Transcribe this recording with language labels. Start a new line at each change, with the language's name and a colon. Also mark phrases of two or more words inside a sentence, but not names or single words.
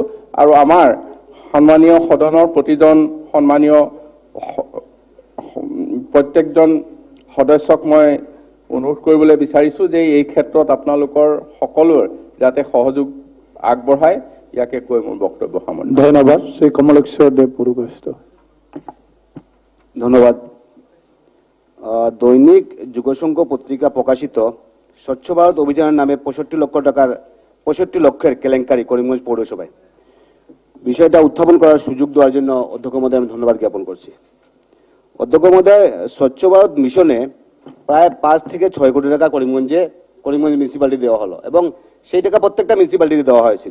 Assamese: আৰু আমাৰ সন্মানীয় সদনৰ প্ৰতিজন সন্মানীয় প্ৰত্যেকজন সদস্যক মই অনুৰোধ কৰিবলৈ বিচাৰিছোঁ যে এই ক্ষেত্ৰত আপোনালোকৰ সকলোৰ যাতে সহযোগ আগবঢ়ায়, ইয়াকে কৈ মোৰ বক্তব্য সামৰণি। ধন্যবাদ। শ্ৰী কমলেশ্বৰ দেৱ পুৰোহিত। ধন্যবাদ।
Bangla: দৈনিক যুগসংঘ পত্রিকা প্রকাশিত স্বচ্ছ ভারত অভিযানের নামে 65 লক্ষের কেলেঙ্কারি করিমগঞ্জ পৌরসভায় বিষয়টা উত্থাপন করার সুযোগ দেওয়ার জন্য অধ্যক্ষ মহোদয় আমি ধন্যবাদ জ্ঞাপন করছি। অধ্যক্ষ মহোদয়, স্বচ্ছ ভারত মিশনে প্রায় 5 থেকে 6 কোটি টাকা করিমগঞ্জ মিউনিসিপালিটি দেওয়া হলো এবং সেই টাকা প্রত্যেকটা মিউনিসিপালিটিতে দেওয়া হয়েছিল।